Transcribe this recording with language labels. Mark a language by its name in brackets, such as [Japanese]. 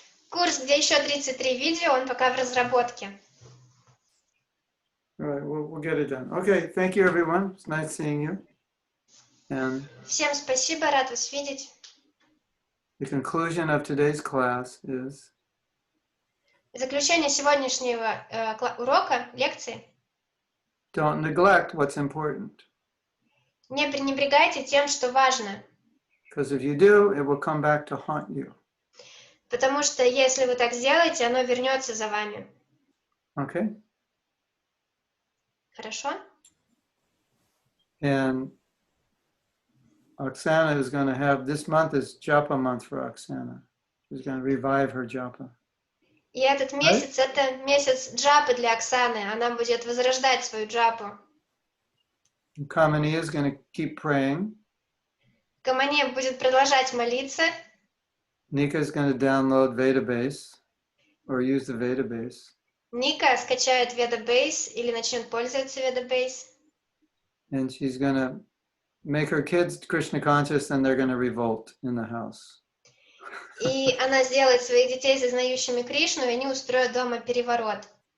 [Russian] курс, где еще 33 видео, он пока в разработке. [English] All right, we'll get it done. Okay, thank you everyone. It's nice seeing you. And [Russian] Всем спасибо, рад вас видеть. [English] the conclusion of today's class is [Russian] Заключение сегодняшнего урока, лекции. [English] don't neglect what's important. [Russian] Не пренебрегайте тем, что важно. [English] Because if you do, it will come back to haunt you. [Russian] Потому что если вы так сделаете, оно вернется за вами. [English] Okay? [Russian] Хорошо? [English] And Oksana is going to have, this month is japa month for Oksana. She's going to revive her japa. [Russian] И этот месяц, это месяц джапы для Оксаны. Она будет возрождать свою джапу. [English] Kamini is going to keep praying. [Russian] Камане будет продолжать молиться. [English] Nika is going to download Vedabase or use the Vedabase. [Russian] Ника скачает Ведабейс или начнет пользоваться Ведабейс. [English] And she's going to make her kids Krishna conscious and they're going to revolt in the house. [Russian] И она сделает своих детей сознающими Кришну, и они устроят дома переворот.